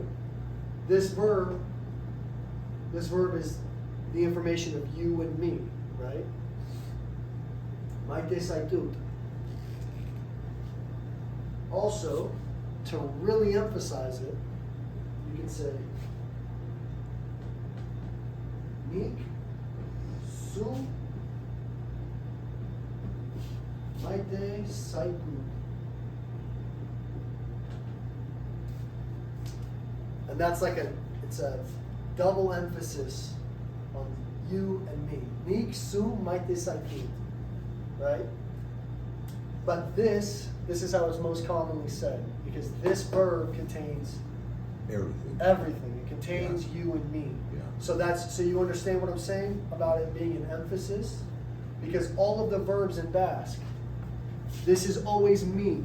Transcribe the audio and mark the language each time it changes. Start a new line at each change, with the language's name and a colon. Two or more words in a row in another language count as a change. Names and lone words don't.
English: This verb is the information of you and me, right?
Basque: Maite saitut.
English: Also, to really emphasize it, you can say
Basque: nik, su, maite saitut.
English: And that's it's a double emphasis on you and me.
Basque: Nik, su, maite saitut.
English: Right? But this is how it's most commonly said, because this verb contains everything. It contains you and me. Yeah. So you understand what I'm saying about it being an emphasis? Because all of the verbs in Basque, this is always me.